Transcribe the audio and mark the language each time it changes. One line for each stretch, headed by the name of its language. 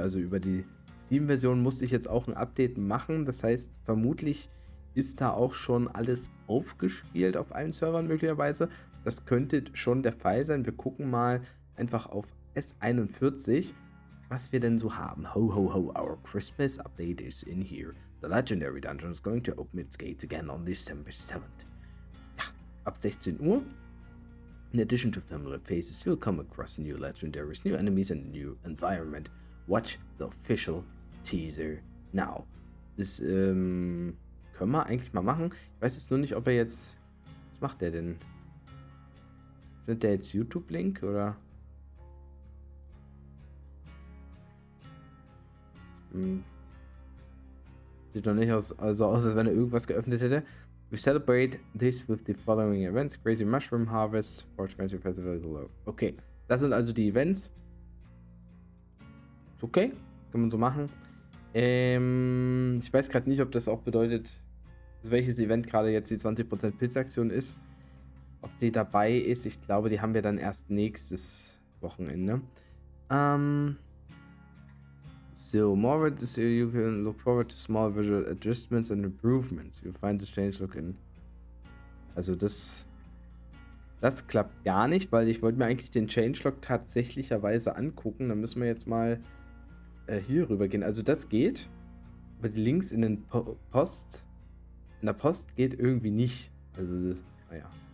German: Also über die Steam-Version musste ich jetzt auch ein Update machen. Das heißt, vermutlich ist da auch schon alles aufgespielt auf allen Servern möglicherweise. Das könnte schon der Fall sein. Wir gucken mal einfach auf S41, was wir denn so haben.
English: Ho, ho, ho, our Christmas update is in here. The Legendary Dungeon is going to open its gates again on December 7th.
German: Ja, ab 16 Uhr.
English: In addition to familiar faces, you'll come across new legendaries, new enemies and a new environment. Watch the official teaser now.
German: Das, können wir eigentlich mal machen. Ich weiß jetzt nur nicht, ob er jetzt... Was macht der denn? Findet der jetzt YouTube-Link oder? Sieht doch nicht aus, also aus, als wenn er irgendwas geöffnet hätte.
English: We celebrate this with the following events. Crazy Mushroom Harvest, Forge Fancy Festival below.
German: Okay, das sind also die Events. Ist okay, kann man so machen. Ich weiß gerade nicht, ob das auch bedeutet, welches Event gerade jetzt die 20% Pilzaktion ist. Ob die dabei ist, ich glaube, die haben wir dann erst nächstes Wochenende.
English: So, you can look forward to small visual adjustments and improvements. You'll find the change look in.
German: Also das klappt gar nicht, weil ich wollte mir eigentlich den Changelog tatsächlicherweise angucken. Da müssen wir jetzt mal hier rüber gehen. Also das geht, aber die Links in den in der Post geht irgendwie nicht. Also, naja.